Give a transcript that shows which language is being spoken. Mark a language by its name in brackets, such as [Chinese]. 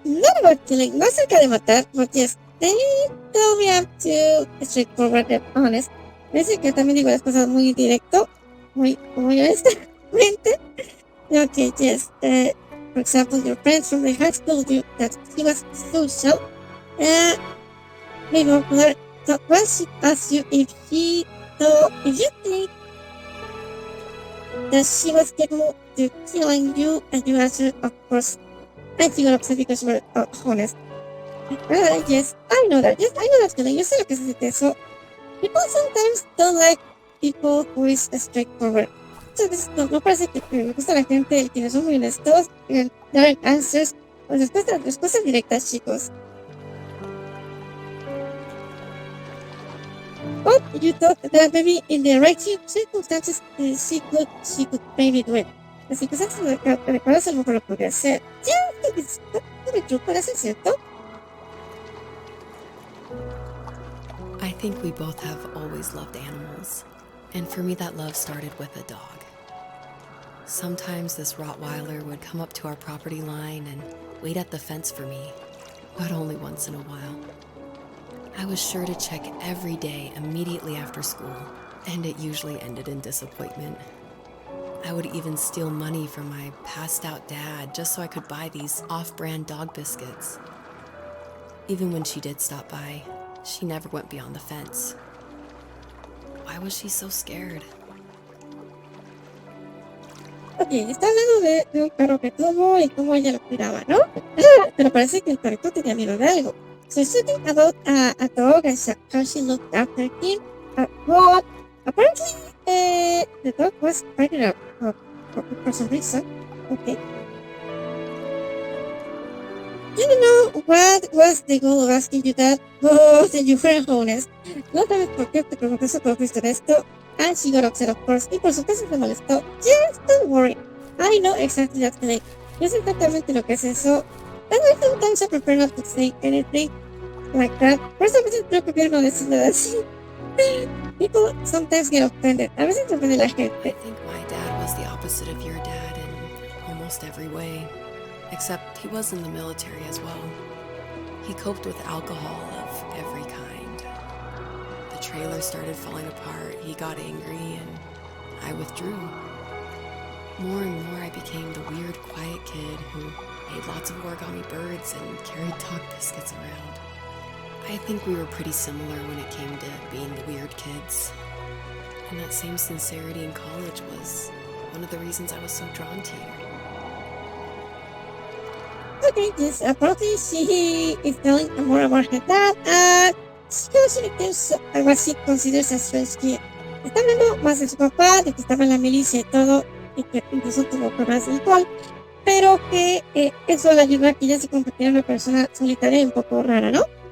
[English] Not about killing, [Spanish] no acerca de matar, [English] but yes, they tell me I'm too straightforward and honest. [Spanish] Parece que también digo las cosas muy directo, muy honestamente. [English] Okay, yes. For example, your friends from the high school told you that he was social. Maybe popular. So why should ask you if you think that she was capable of killing you, and you answered, of course. And she got upset because you were honest. Yes, I know that. Yes, I know that feeling. [Spanish] Yo sé lo que se siente eso. [English] People sometimes don't like people who is straightforward. [Spanish] Muchas veces no parece que me gusta la gente que son muy honestos y dar answers o respuestas directas, chicos. [English] But you thought that maybe in the right circumstances she could maybe do it. [Spanish] Las circunstancias adecuadas a lo mejor lo podría hacer. Ya, es true, puede ser cierto. [English] I think we both have always loved animals, and for me that love started with a dog. Sometimes this Rottweiler would come up to our property line and wait at the fence for me, but only once in a while. I was sure to check every day immediately after school, and it usually ended in disappointment. I would even steal money from my passed-out dad just so I could buy these off-brand dog biscuits. Even when she did stop by, she never went beyond the fence. Why was she so scared? [Spanish] Ok, está hablando de un perro que tuvo y cómo ella lo cuidaba, ¿no? Pero parece que el perrito tenía miedo de algo. [English] So it's something about a dog and how she looked after him. But apparently, the dog was fighting up for some reason. Okay. You don't know what was the goal of asking you that, but you were honest. [Spanish] No sabes por qué te pregunté eso, pero fuiste honesto. [English] And she got upset, of course. [Spanish] Y por supuesto se molestó. [English] Just don't worry. I know exactly that feeling. [Spanish] Yo sé exactamente lo que es eso. [English] And I sometimes I prefer not to say anything like that. [Spanish] Por eso a veces prefiero no decir nada así. [English] People sometimes get offended. [Spanish] A veces se ofende la gente. [English] I think my dad was the opposite of your dad in almost every way. Except he was in the military as well. He coped with alcohol of every kind. The trailer started falling apart, he got angry, and I withdrew. More and more I became the weird, quiet kid who made lots of origami birds and carried dog biscuits around. I think we were pretty similar when it came to being the weird kids. And that same sincerity in college was one of the reasons I was so drawn to you. Okay, yes, apparently she is telling more about her dad. She also thinks what she considers a strange kid. [Spanish] Está hablando más de su papá, de que estaba en la milicia y todo, y que incluso tuvo problemas de alcohol, pero que eso le ayudó a que ella se convirtiera en una persona solitaria y un poco rara, ¿no?